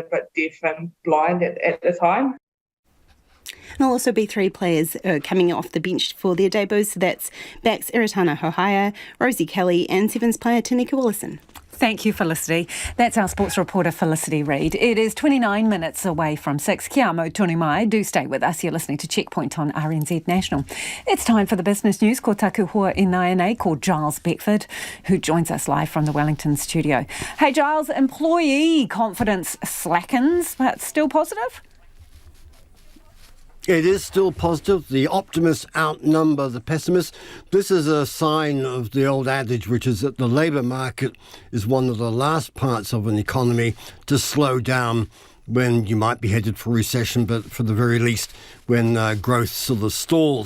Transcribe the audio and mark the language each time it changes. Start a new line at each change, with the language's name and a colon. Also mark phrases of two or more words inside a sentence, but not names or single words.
English: I kind of went a bit deaf and blind at the time. And there'll also be 3 players coming off the bench for their debuts. So that's backs Iritana Hohaia, Rosie Kelly and Sevens player Tinetti Willison. Thank you, Felicity. That's our sports reporter, Felicity Reid. It is 29 minutes away from 6.
Māori: Kia mau tonu mai.
English: Do stay with us. You're listening to Checkpoint on RNZ National. It's time for the business news.
Māori: Ko taku hoa inai
English: called Giles Beckford, who joins us live from the Wellington studio. Hey, Giles, employee confidence slackens, but still positive? It is still positive. The optimists outnumber the pessimists. This is a sign of the old adage, which is that the labour market is one of the last parts of an economy to slow down when you might be headed for recession, but for the very least when growth sort of stalls.